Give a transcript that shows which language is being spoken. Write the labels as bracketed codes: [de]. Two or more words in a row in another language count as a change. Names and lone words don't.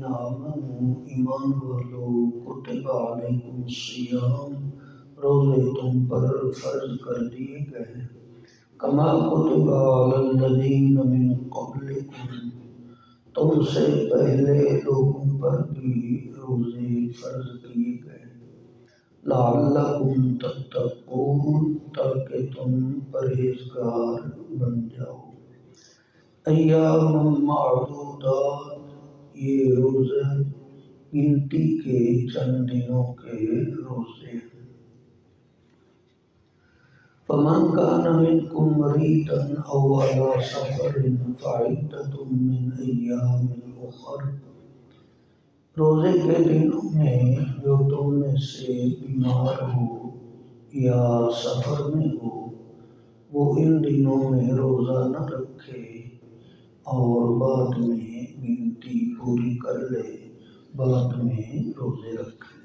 [ur] آمنوا ایمان والو [ar] کتب علیکم الصیام [ur] روزے تم پر فرض کر دیے گئے [ar] کما کتب علی الذین من قبلکم [ur] تم سے پہلے لوگوں پر بھی روزے فرض کیے گئے [ar] لعلکم تتقون [ur] تاکہ تم پرہیزگار بن جاؤ. [ar] ایام معدودات [ur] یہ روزے گنتی کے چند دنوں کے روزے ہیں. [ar] فمن کان منکم مریضا او علی سفر فعدۃ من ایام اخر. [ur] روزے کے دنوں میں جو تم میں سے بیمار ہو یا سفر میں ہو وہ ان دنوں میں روزہ نہ رکھے اور بعد میں گنتی پوری کر لے، بعد میں روزے رکھ لے.